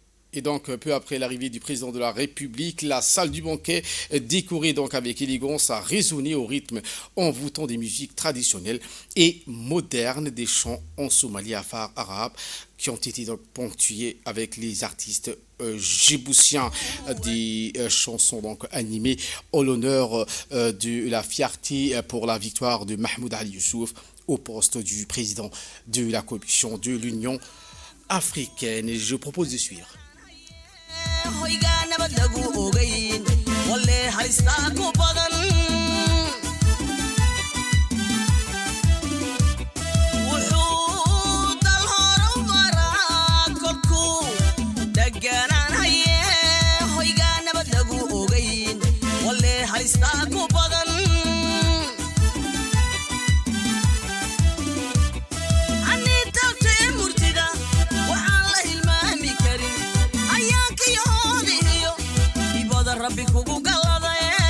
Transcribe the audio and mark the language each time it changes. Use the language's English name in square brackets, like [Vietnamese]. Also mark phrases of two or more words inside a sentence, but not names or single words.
[French] Et donc, peu après l'arrivée du président de la République, la salle du banquet, décorée donc avec élégance, a résonné au rythme envoûtant des musiques traditionnelles et modernes, des chants en somalie afar arabe qui ont été donc ponctués avec les artistes djiboutiens, des chansons donc animées en l'honneur de la fierté pour la victoire de Mahmoud Ali Youssouf au poste du président de la Commission de l'Union africaine. Et je propose de suivre. [Somali] hoyga nabad lagu ogayn walle halista ku badan wuxuu dal horumaraa kolku deganaan haye hoyga nabad lagu ogayn walle halista ku badan rabbi kugu galadaye